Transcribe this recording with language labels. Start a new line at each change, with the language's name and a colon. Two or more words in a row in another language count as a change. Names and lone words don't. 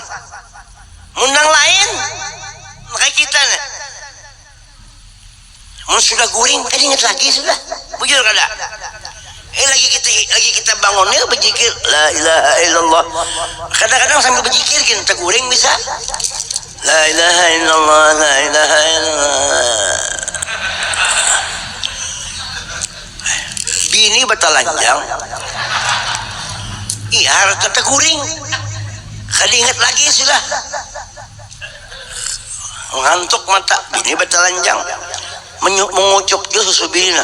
Banjar: Mundang lain kayak kita nih. Mun sudah guring tadi ingat lagi sudah. Bujur kada? Lagi kita bangunnya berzikir
Arabic: la ilaha illallah.
Banjar: Kadang-kadang sambil berzikir kita guring bisa.
Arabic: La ilaha illallah, la ilaha illallah.
Banjar: Bini betalanjang. Iya harus kata guring. Kada ingat lagi sudah. Ngantuk mata. Bini betalanjang. Mengucuk dia susu bini.